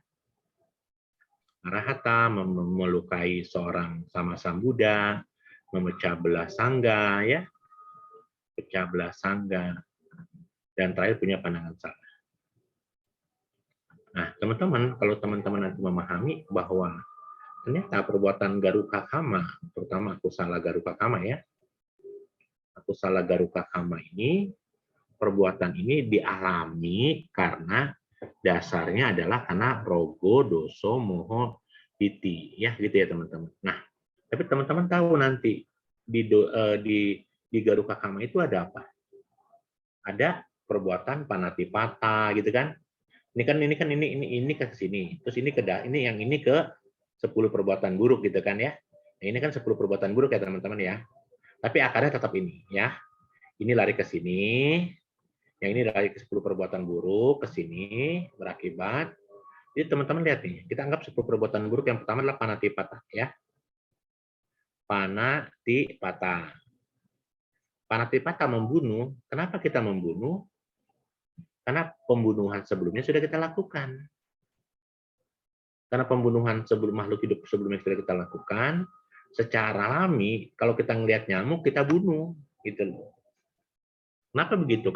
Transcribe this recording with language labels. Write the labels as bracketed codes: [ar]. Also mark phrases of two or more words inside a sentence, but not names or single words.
[id] Arahata, melukai seorang sama Buddha, memecah belah sangga, ya, pecah belah sangga, dan terakhir punya pandangan salah. Nah, teman-teman, kalau teman-teman nanti memahami bahwa ternyata perbuatan [pi] garuka kama, [id] terutama [pi] akusala garuka kama [id] ya, [pi] akusala garuka kama [id] ini, perbuatan ini dialami karena dasarnya adalah karena [pi] rogo, doso, moho, diti, [id] ya gitu ya teman-teman. Nah, tapi teman-teman tahu nanti di [pi] garuka kama [id] itu ada apa? Ada perbuatan panatipata gitu kan? Ini ke sini, terus ini yang ini ke 10 perbuatan buruk gitu kan ya? Nah, ini kan 10 perbuatan buruk ya teman-teman ya. Tapi akarnya tetap ini ya. Ini lari ke sini, yang ini lari ke 10 perbuatan buruk ke sini berakibat. Jadi teman-teman lihat nih, kita anggap 10 perbuatan buruk yang pertama adalah panatipata ya. Panatipata. Panatipata membunuh. Kenapa kita membunuh? Karena pembunuhan sebelumnya sudah kita lakukan. Karena pembunuhan sebelum makhluk hidup sebelumnya sudah kita lakukan, secara alami kalau kita ngelihat nyamuk kita bunuh, gitu loh. Kenapa begitu?